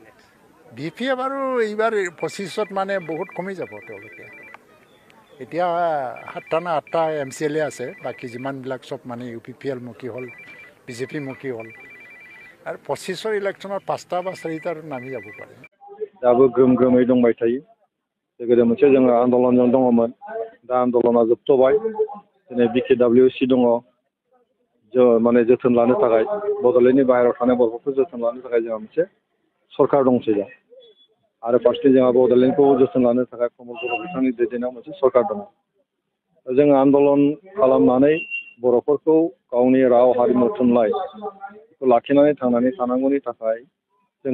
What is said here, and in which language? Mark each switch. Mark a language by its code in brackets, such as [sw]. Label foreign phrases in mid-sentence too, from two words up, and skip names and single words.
[as] বিপিএফ আৰু এইবাৰ 25ত মানে বহুত কমি যাব তেওঁলোকে এতিয়া 7টা না 8টা MCLA আছে বাকী যিমানবিলাক চব মানে ইউপিপিএল মুখী হ'ল বিজেপি মুখী হ'ল আৰু 25ৰ ইলেকশ্যনত 5টা বা 4টা নামি যাব পাৰে [brx] दाबो ग्रोम ग्रोमै दंबाय थायो गोदो मोनसे जोङो आन्दलनजों दङमोन दा आन्दलना जोबथ'बाय दिनै BKWC दङ माने जोथोन लानो थाखाय बड'लेण्डनि बाहेरायाव थानाय बर'फोरखौ जोथोन लानो थाखाय जोंहा मोनसे सरकार दंसै दा आरो फारसेथिं जोंहा बड'लेण्डखौ जोथोन लानो थाखाय प्रमद बर' बिथांनि दैदेननायाव मोनसे सरकार दङ जोङो आन्दलन खालामनानै बर'फोरखौ गावनि राव हारिमु थुनलाइखौ लाखिनानै थांनानै थानांगौनि थाखाय जों